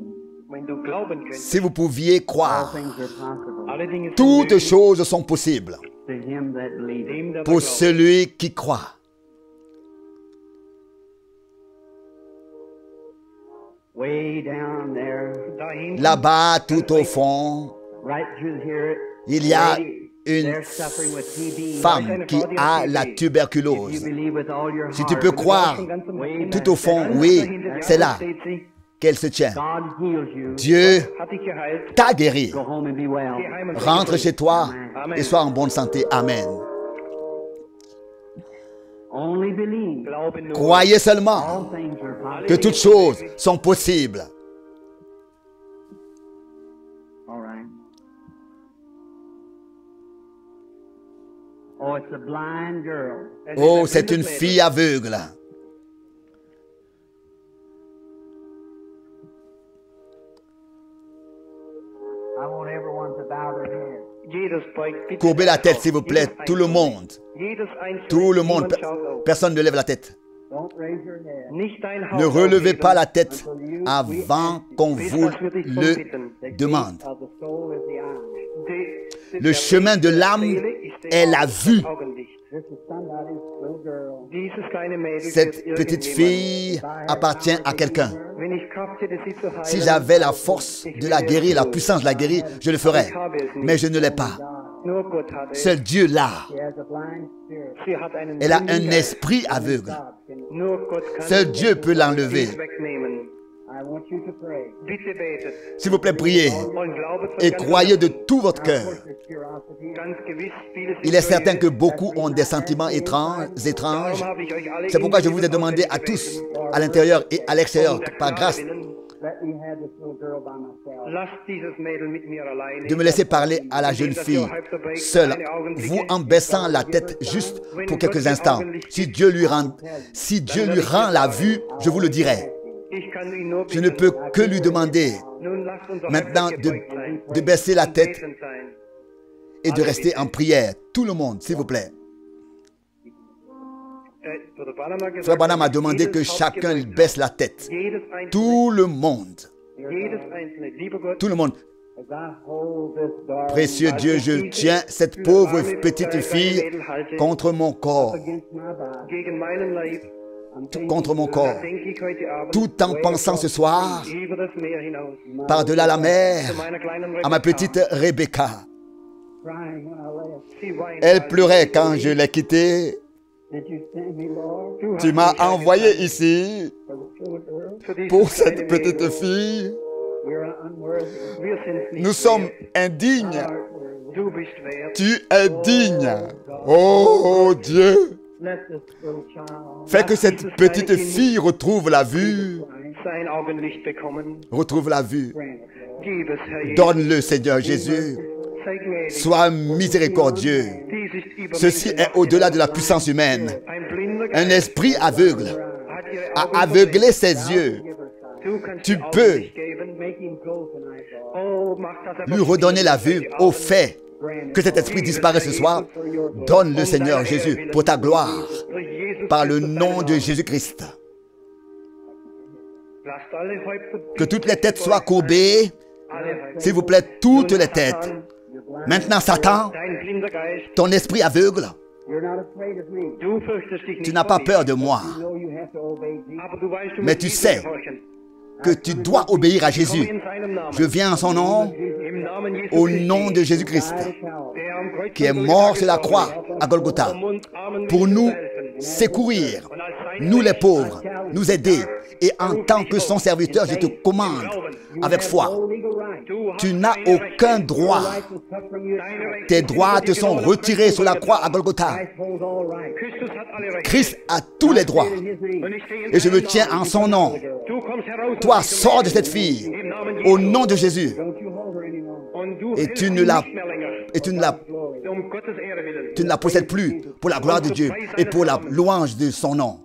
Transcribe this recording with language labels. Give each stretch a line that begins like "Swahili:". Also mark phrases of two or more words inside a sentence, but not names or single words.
German: Wenn du glauben könntest,
French: Si vous pouviez
English: all
French: croire,
English: things are possible
German: alle Dinge sind
French: toutes
German: möglich
French: choses sont possibles
English: to him that believeth.
German: dem, der
French: pour
German: glaubt.
French: celui qui croit.
English: Way down there,
German: Da hinten,
French: Là-bas, tout au fond,
English: right through here,
French: il y a
English: lady,
French: une
English: they're suffering with TB.
French: femme qui a la
English: You
French: tuberculose.
English: believe with all your
French: Si tu
English: heart.
French: peux croire,
German: von ganzem
English: Way
German: Herzen,
French: tout au fond,
German: ganz
French: oui,
German: dahinter
French: c'est là
German: steht sie,
French: qu'elle se tient.
English: God heals you.
French: Dieu
German: hat dich geheilt.
French: t'a guéri.
English: Go home and be well.
German: Geh heim und
French: Rentre chez toi
English: Amen.
French: et sois en bonne santé. Amen.
English: Only believe.
German: Glaube nur.
French: Croyez seulement
English: All things are possible.
French: que toutes choses sont possibles.
English: All right. Oh, it's a blind girl.
French: Oh, c'est une fille aveugle.
English: I want everyone to bow their head.
German: Jedes beugt bitte
French: Courbez la tête, s'il vous plaît,
German: Jedes
French: tout le
German: Einzelne.
French: monde.
German: Jedes Einzelne.
French: Tout le monde.
German: Niemand schaut auf.
French: Personne ne lève la tête.
English: Don't raise your head.
German: Nicht dein
French: Ne
German: Haupt
French: relevez
German: aufheben,
French: pas la tête avant qu'on vous le
English: The
French: demande.
English: gate of the soul is the eye.
French: Le chemin de l'âme est la vue.
English: This is somebody's little girl.
German: Dieses kleine Mädel
French: Cette
German: gehört
French: petite
German: irgendjemandem.
French: fille appartient à quelqu'un.
German: Wenn ich Kraft hätte, sie zu heilen,
French: Si j'avais la force de la guérir, la puissance de la guérir, je le ferais. Mais je ne l'ai pas.
German: nur Gott hat es.
French: Seul Dieu l'a.
English: She has a blind spirit.
German: Sie hat einen
French: Elle a
German: blinden
French: un
German: Geist.
French: esprit aveugle.
English: God can.
German: Nur Gott kann
French: Seul Dieu peut l'enlever.
German: dies wegnehmen.
English: I want you to pray.
German: Bitte betet
French: S'il vous plaît, priez
German: und glaubet von
French: et
German: ganzem
French: croyez de
German: Herzen.
French: tout votre cœur.
English: There's curiosity.
German: Ganz gewiss, viele sind
French: Il est certain que
German: neugierig.
French: beaucoup ont des sentiments étranges.
German: Darum habe ich euch alle
French: C'est pourquoi je vous ai
German: inbegriffen
French: demandé à
German: gebeten.
French: tous, à l'intérieur et à l'extérieur,
German: Um der
French: par
German: Gnade
French: grâce,
German: willen,
English: Let me have this little girl by myself.
German: lasst dieses Mädel mit mir alleine.
French: de me laisser parler à la jeune fille, seule, vous en baissant la tête juste pour quelques instants. Si Dieu lui rend la vue, je vous le dirai.
German: Ich kann ihn nur
French: Je ne peux que lui demander
German: Nun lasst uns
French: maintenant
German: aufrecht gebeugt sein.
French: de baisser la tête
German: Betend sein.
French: et de rester en prière. Tout le monde, s'il vous plaît.
German: Bruder Branham hat gesagt,
French: Frère Branham a demandé
German: jedes
French: que
German: Haupt
French: chacun
German: gebeugt
French: baisse la tête.
German: sein. Jedes einzelne,
French: Tout le monde.
German: jedes einzelne. Lieber Gott,
French: Tout le monde.
English: As I hold this darling
French: Précieux Dieu, je tiens cette pauvre petite fille contre mon corps,
English: against my body,
German: gegen meinen Leib,
English: I'm thinking
French: contre mon corps,
German: denke ich heute Abend
French: tout en pensant ce soir
German: über das Meer hinaus
French: par-delà la mer
German: zu meiner kleinen
French: à ma Rebecca. petite Rebecca.
English: crying when I left.
German: Sie weint,
French: Elle
German: weil
French: pleurait quand je l'ai quittée.
English: Did you send me, Lord,
German: du hast
French: Tu m'as
German: mich
French: envoyé ici
English: for the little girl?
German: für dieses
French: pour
German: kleine
French: cette petite
German: Mädel.
French: fille.
English: We're unworthy.
German: Wir sind nicht
French: Nous sommes
German: wert.
French: indignes.
English: Art worthy.
German: Du bist wert.
French: Tu es digne. Oh Dieu,
English: Let this little child
French: fais que cette petite fille retrouve la vue.
German: Sein Augenlicht bekommen.
French: Retrouve la vue.
English: grant it, Lord.
German: Gib es, Herr Jesus.
French: Donne-le, Seigneur Jésus.
German: Sei gnädig.
French: Sois miséricordieux.
German: Dies ist über
French: Ceci
German: Menschen
French: est au-delà de la puissance humaine.
German: Ein blinder
French: Un
German: Geist
French: esprit aveugle
German: hat ihre
French: a
German: Augen
French: aveuglé
German: verdreht.
French: ses yeux.
German: Du kannst
French: Tu
German: ihr
French: peux
German: Augenlicht geben.
English: Make him go tonight, Lord.
German: Oh, mach das
French: Lui redonner la vue au fait
English: Grant it,
French: que cet esprit disparaît ce soir. Donne-le, Seigneur Jésus, pour ta gloire,
German: Durch Jesus
French: par le
German: Christus
French: nom
German: deinen
French: de
German: Namen.
French: Jésus-Christ.
German: Lasst alle Häupter
French: Que toutes les têtes soient courbées.
German: Alle Häupter.
French: S'il vous plaît, toutes
German: Nun,
French: les têtes. Satan, Maintenant, Satan,
German: Dein blinder Geist,
French: ton esprit aveugle,
English: You're not afraid of me.
German: du fürchtest dich
French: tu
German: nicht
French: n'as
German: vor
French: pas
German: mir.
French: peur de moi,
English: You know you have to obey Jesus.
German: Aber du weißt, du
French: Mais
German: musst
French: tu
German: diesem
French: sais
German: gehorchen.
French: que tu dois obéir à Jésus.
German: Komm in seinem Namen.
French: Je viens en son nom,
German: Im Namen Jesu
French: au
German: Christi,
French: nom de Jésus-Christ,
English: Die at Calvary.
German: der am Kreuz
French: qui est
German: von
French: mort
German: Golgatha
French: sur la
German: gestorben
French: croix
German: ist,
French: à Golgotha,
German: um uns Armen
French: pour
German: Menschen
French: nous
German: zu helfen.
French: secourir,
German: Und als sein
French: nous les
German: Knecht
French: pauvres, nous aider. Et en tant que son serviteur, je te commande avec foi.
English: No legal right.
German: Du hast
French: Tu n'as
German: keine
French: aucun
German: Rechte.
French: droit.
English: Life was cut from your
German: Deine Rechte
French: Tes
German: sind
French: droits
German: von
French: te
German: dir
French: sont
German: genommen.
French: retirés sur la croix à Golgotha.
English: Christ holds all right.
German: Christus hat alle Rechte.
French: Christ a tous les droits.
English: In his name.
German: Und ich stehe in
French: Et je me
German: deinem
French: tiens
German: Namen.
French: en son nom.
German: Du kommst heraus aus
French: Toi,
German: diesem
French: sors de
German: Leben.
French: cette fille
German: Im Namen
French: au
German: Jesu.
French: nom de Jésus.
English: Don't you hold her anymore.
German: Und du
French: Et
German: hältst
French: tu
German: sie
French: ne la,
German: nicht mehr länger.
French: et tu ne la,
English: Glory.
German: Um Gottes Ehre willen.
French: tu ne la possèdes plus pour la gloire de Dieu et pour la louange de son nom.